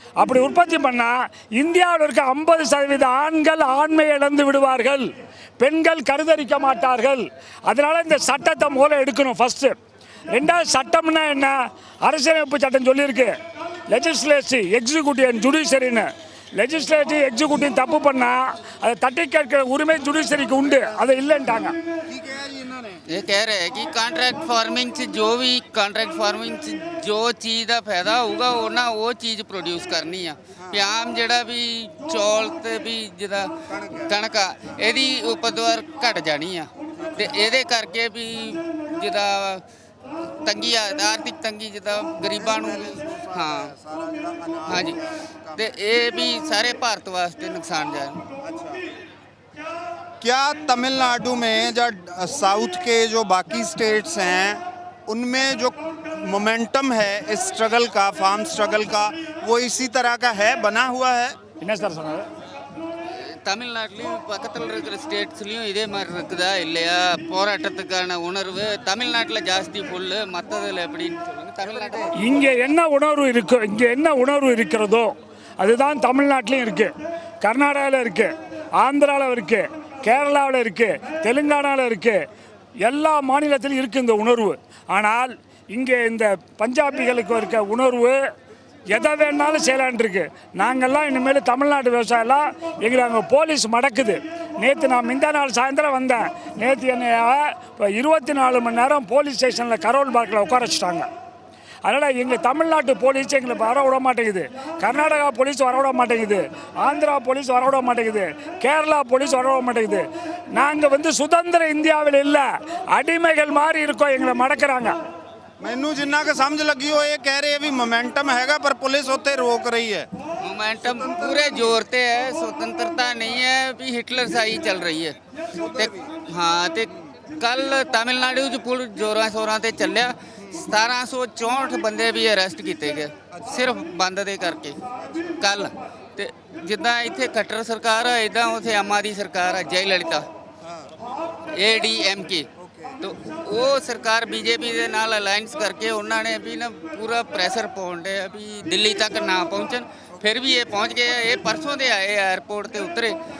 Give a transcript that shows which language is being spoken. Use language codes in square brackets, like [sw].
[ta] அப்படி உற்பத்தி பண்ணால் இந்தியாவில் இருக்க 50% ஆண்கள் ஆண்மை இழந்து விடுவார்கள், பெண்கள் கருதரிக்க மாட்டார்கள். அதனால் இந்த சட்டத்தை மூலம் எடுக்கணும் ஃபஸ்ட்டு. ரெண்டாவது சட்டம்னா என்ன? அரசியலமைப்பு சட்டம் சொல்லியிருக்கு legislative executive and ஜுடிஷரின்னு. Legislative executive தப்பு பண்ணால் அதை தட்டி கேட்கிற உரிமை ஜுடிஷரிக்கு உண்டு, அதை இல்லைன்ட்டாங்க। [pa] ਇਹ ਕਹਿ ਰਹੇ ਕਿ ਕੰਟਰੈਕਟ ਫਾਰਮਿੰਗ 'ਚ ਜੋ ਵੀ ਕੰਟਰੈਕਟ ਫਾਰਮਿੰਗ 'ਚ ਜੋ ਚੀਜ਼ ਦਾ ਫਾਇਦਾ ਹੋਊਗਾ ਉਹਨਾਂ ਉਹ ਚੀਜ਼ ਪ੍ਰੋਡਿਊਸ ਕਰਨੀ ਆ। ਵੀ ਆਮ ਜਿਹੜਾ ਵੀ ਚੌਲ ਤੇ ਵੀ ਜਿਹਦਾ ਕਣਕ ਆ ਇਹਦੀ ਉਪਦਵਾਰ ਘਟ ਜਾਣੀ ਆ ਤੇ ਇਹਦੇ ਕਰਕੇ ਵੀ ਜਿਹਦਾ ਤੰਗੀ ਆ ਆਰਥਿਕ ਤੰਗੀ ਜਿੱਦਾਂ ਗਰੀਬਾਂ ਨੂੰ ਹਾਂ ਹਾਂਜੀ ਤੇ ਇਹ ਵੀ ਸਾਰੇ ਭਾਰਤ ਵਾਸਤੇ ਨੁਕਸਾਨਦਾਇਕ। [hi] क्या तमिलनाडु में जो साउथ के जो बाकी स्टेट्स हैं उनमें जो मोमेंटम है इस स्ट्रगल का, फार्म स्ट्रगल का, वो इसी तरह का है, बना हुआ है? [ta] என்ன சார் சொன்னாரு? தமிழ்நாட்டிலையும் பக்கத்தில் இருக்கிற ஸ்டேட்ஸ்லையும் இதே மாதிரி இருக்குதா இல்லையா? போராட்டத்துக்கான உணர்வு தமிழ்நாட்டில் ஜாஸ்தி புல்லு மற்றதில் எப்படின்னு சொல்லுங்கள். தமிழ்நாட்டில் இங்கே என்ன உணர்வு இருக்கு, இங்கே என்ன உணர்வு இருக்கிறதோ அதுதான் தமிழ்நாட்டிலையும் இருக்குது, கர்நாடகாவில் இருக்குது, ஆந்திராவில் இருக்குது, கேரளாவில் இருக்குது, தெலுங்கானாவில் இருக்குது, எல்லா மாநிலத்திலும் இருக்குது இந்த உணர்வு. ஆனால் இங்கே இந்த பஞ்சாபிகளுக்கு இருக்க உணர்வு எதை வேணாலும் செய்யலான் இருக்கு. நாங்கள்லாம் இனிமேல் தமிழ்நாட்டு விவசாயம்லாம் எங்களை அங்கே போலீஸ் மடக்குது. நேற்று நான் இந்த நாள் சாயந்தரம் வந்தேன், நேற்று என்னை இப்போ 24 மணி நேரம் போலீஸ் ஸ்டேஷனில் கரோல் பார்க்கில் உட்கார வச்சுட்டாங்க. அதனால் எங்கள் தமிழ்நாட்டு போலீஸ் எங்களை வர விட மாட்டேங்குது, கர்நாடகா போலீஸ் வர விட மாட்டேங்குது, ஆந்திரா போலீஸ் வர விட மாட்டேங்குது, கேரளா போலீஸ் வர விட மாட்டேங்குது. நாங்கள் வந்து சுதந்திர இந்தியாவில் இல்லை, அடிமைகள் மாதிரி இருக்கோம், எங்களை மடக்கிறாங்க। [pa] ਮੈਨੂੰ ਜਿੰਨਾ ਕਿ ਸਮਝ ਲੱਗੀ ਉਹ ਇਹ ਕਹਿ ਰਹੇ ਵੀ ਮੋਮੈਂਟਮ ਹੈਗਾ ਪਰ ਪੁਲਿਸ ਉੱਥੇ ਰੋਕ ਰਹੀ ਹੈ। [hi] मोमेंटम पूरे जोर पे है, स्वतंत्रता नहीं है भी हिटलरशाही चल रही है [pa] ते हाँ ते कल तमिलनाडु च पुल जोरां शोरां ते ਚੱਲਿਆ 1764 ਬੰਦੇ ਵੀ ਅਰੈਸਟ ਕੀਤੇ ਗਏ ਸਿਰਫ ਬੰਦ ਦੇ ਕਰਕੇ ਕੱਲ। ਤੇ ਜਿੱਦਾਂ ਇੱਥੇ ਖੱਟਰ ਸਰਕਾਰ ਆ ਇਦਾਂ ਉੱਥੇ ਆਮ ਆਦਮੀ ਸਰਕਾਰ ਆ ਜੈਲਲਿਤਾ ADMK [hi] तो वो सरकार बीजेपी [pa] ਦੇ ਨਾਲ ਅਲਾਈਅੰਸ ਕਰਕੇ ਉਹਨਾਂ ਨੇ ਵੀ ਨਾ ਪੂਰਾ ਪ੍ਰੈਸ਼ਰ ਪਾਉਣ ਦੇ ਵੀ ਦਿੱਲੀ ਤੱਕ ਨਾ ਪਹੁੰਚਣ। ਫਿਰ ਵੀ ਇਹ ਪਹੁੰਚ ਗਏ। ਇਹ ਪਰਸੋਂ ਦੇ ਆਏ 에ਅਰਪੋਰਟ ਤੇ ਉਤਰੇ।